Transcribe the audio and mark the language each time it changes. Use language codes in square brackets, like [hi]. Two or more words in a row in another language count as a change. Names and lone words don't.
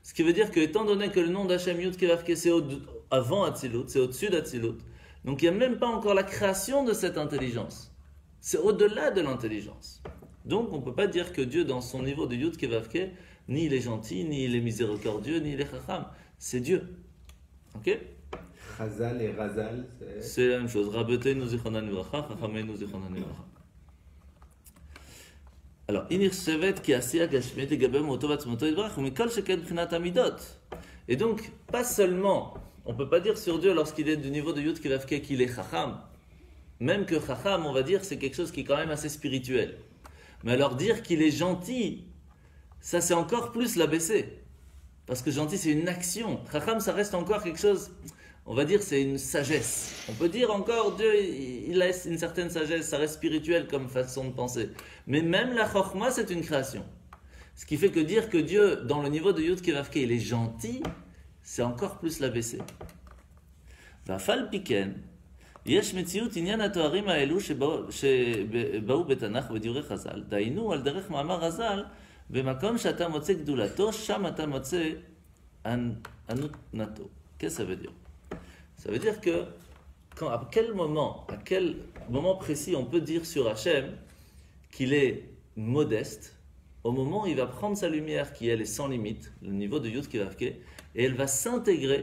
[fr] Ce qui veut dire que, étant donné que le nom d'Hachem Yud Kei Vav Kei, c'est avant Atzilut, c'est au-dessus d'Atzilut, donc il n'y a même pas encore la création de cette intelligence. C'est au-delà de l'intelligence. Donc on ne peut pas dire que Dieu, dans son niveau de Yud Kei Vav Kei, ni il est gentil, ni il est miséricordieux, ni il est Chacham. C'est Dieu. Ok? Chazal et Razal, c'est la même chose. [he] רבותינו זכרונם לברכה, חכמינו זכרונם לברכה. [fr] Alors, et donc, pas seulement, on ne peut pas dire sur Dieu lorsqu'il est du niveau de Yud Kei Vav Kei qu'il est Chacham. Même que Chacham, on va dire, c'est quelque chose qui est quand même assez spirituel. Mais alors dire qu'il est gentil, ça c'est encore plus l'abaisser. Parce que gentil c'est une action. Chacham ça reste encore quelque chose, on va dire c'est une sagesse. On peut dire encore Dieu il a une certaine sagesse, ça reste spirituel comme façon de penser. Mais même la Chokhma c'est une création. Ce qui fait que dire que Dieu dans le niveau de Yud Kei Vav Kei il est gentil, c'est encore plus l'abaisser. [he] ועל פי כן. יש מציאות עניין התוארים האלו שבאו בתנ"ך ובדברי חז"ל, דהיינו על דרך מאמר רז"ל, במקום שאתה מוצא גדולתו, שם אתה מוצא ענותנתו. [fr] Qu'est-ce que ça veut dire? Ça veut dire que à quel moment précis on peut dire sur Hachem qu'il est modeste, au moment où il va prendre sa lumière qui elle est sans limite, le niveau de Yud Kei Vav Kei, et elle va s'intégrer.